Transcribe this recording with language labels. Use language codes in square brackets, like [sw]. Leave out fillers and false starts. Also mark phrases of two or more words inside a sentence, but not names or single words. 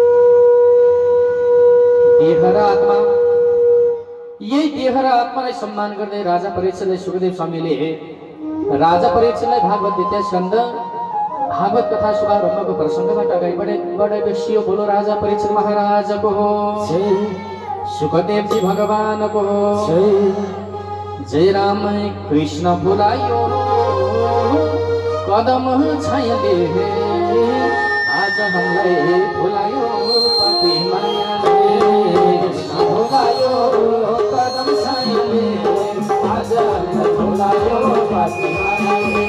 [ne] देह र आत्मा, यही देह र आत्मालाई सम्मान गर्दै राजा परीक्षितलाई सुखदेव स्वामीले राजा परीक्षितलाई भागवत द्वितीय स्कन्ध भागवत कथा शुभारम्भको प्रसङ्गबाट अगाडि बढाइबसियो। बोलो राजा परीक्षित महाराजको हो, सुखदेवजी भगवानको हो। जय राम कृष्ण बोलायो कदम छायाले, आज हामीलाई बोलायो पापी मायाले। बोलायो कदम छायाले, आज हामीलाई बोलायो पापी मायाले।